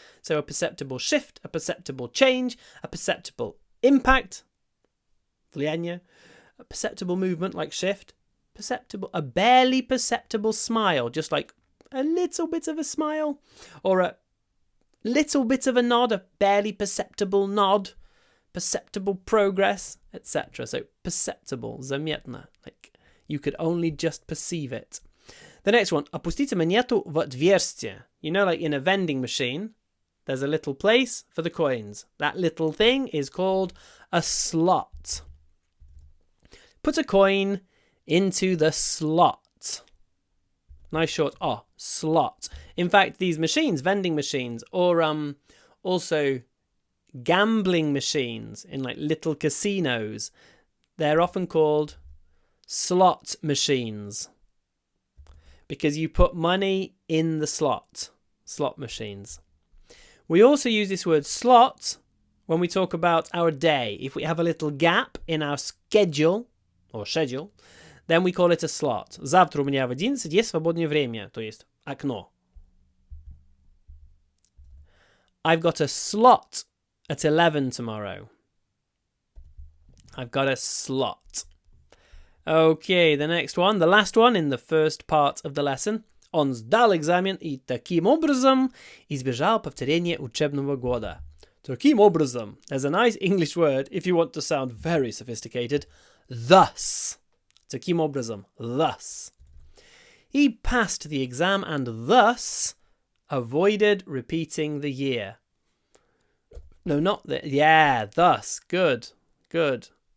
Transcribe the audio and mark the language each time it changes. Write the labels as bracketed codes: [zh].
[en] So a perceptible shift, a perceptible change, a perceptible impact, [ru] влияние, [en] a perceptible movement like shift, perceptible, a barely perceptible smile, just like a little bit of a smile, or a little bit of a nod, a barely perceptible nod, perceptible progress, etc. So perceptible, [ru] заметно, [en] like you could only just perceive it. The next one, [ru] опустите монету в отверстие. [en] You know, like in a vending machine, there's a little place for the coins. That little thing is called a slot. Put a coin into the slot. Nice short slot. In fact, these machines, vending machines, or also gambling machines in like little casinos, they're often called slot machines because you put money in the slot machines. We also use this word slot when we talk about our day. If we have a little gap in our schedule, then we call it a slot. [ru] Завтра у меня в 11 есть свободное время, то есть окно. [en] I've got a slot at 11 tomorrow. I've got a slot. Okay, the next one, the last one in the first part of the lesson. [ru] Он сдал экзамен и таким образом избежал повторения учебного года. Таким образом. [en] There's a nice English word if you want to sound very sophisticated. Thus. [ru] Таким образом. [en] Thus. He passed the exam and thus avoided repeating the year. No, not the... Yeah, thus. Good. Good.